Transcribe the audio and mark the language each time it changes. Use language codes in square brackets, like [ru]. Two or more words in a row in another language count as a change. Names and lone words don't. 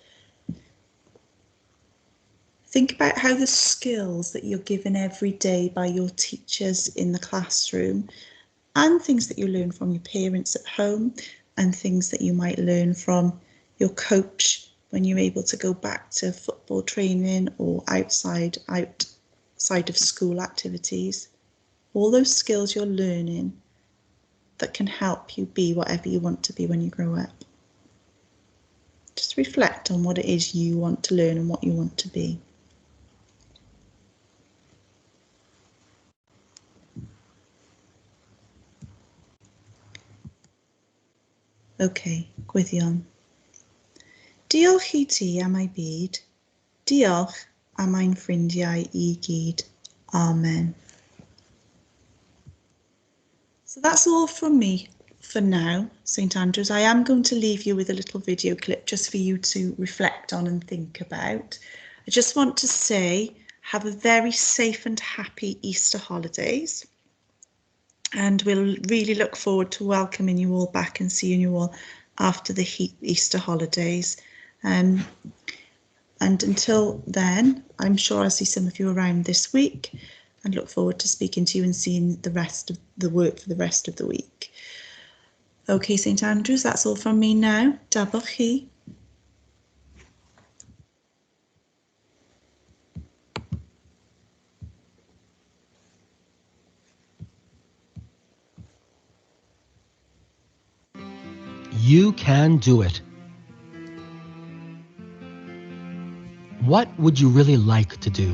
[en] Think about how the skills that you're given every day by your teachers in the classroom, and things that you learn from your parents at home, and things that you might learn from your coach when you're able to go back to football training or outside of school activities. All those skills you're learning that can help you be whatever you want to be when you grow up. Just reflect on what it is you want to learn and what you want to be. [cy] Okay, gwyddion. Diolch I ti am ei byd. Diolch am ein ffrindiau I gyd. Amen. [en] So that's all from me for now, St Andrews. I am going to leave you with a little video clip just for you to reflect on and think about. I just want to say, have a very safe and happy Easter holidays. And we'll really look forward to welcoming you all back and seeing you all after the Easter holidays. And until then, I'm sure I'll see some of you around this week and look forward to speaking to you and seeing the rest of the work for the rest of the week. Okay, St Andrews, that's all from me now. [cy] Diolch chi. [en] You can do it. What would you really like to do?